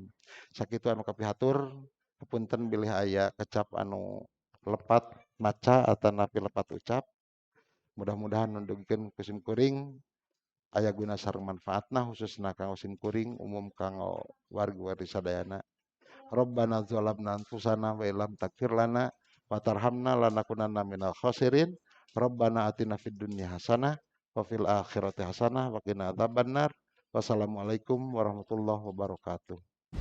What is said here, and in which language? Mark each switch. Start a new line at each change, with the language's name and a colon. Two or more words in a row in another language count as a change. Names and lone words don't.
Sundanese: Sakitu anu kapihatur, hapunten bilih aya kecap anu lepat maca atanapi lepat ucap. Mudah-mudahan nundugikeun kusim kuring aya guna sareng manfaatna khususna kanggo sim kuring umum kanggo wargi-wargi sadayana.
Arabic: ربنا ظلمنا أنفسنا وإن لم تغفر لنا وترحمنا لنكونن من الخاسرين. ربنا آتنا في الدنيا حسنة وفي الآخرة حسنة وقنا عذاب النار. والسلام عليكم ورحمة الله وبركاته.